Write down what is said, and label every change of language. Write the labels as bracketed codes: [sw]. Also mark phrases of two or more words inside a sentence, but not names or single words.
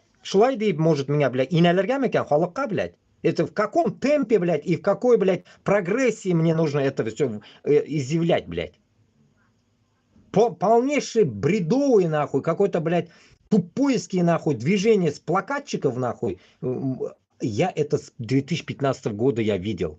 [tt] Шулай дип, может, миңа, блядь, инәләргә микән халыкка, [ru] блядь? Это в каком темпе, блядь, и в какой, блядь, прогрессии мне нужно это все изъявлять, блядь? Полнейший бредовый, нахуй, какой-то, блядь, тупойский, нахуй, движение с плакатчиков, нахуй. Я это с 2015 года я видел.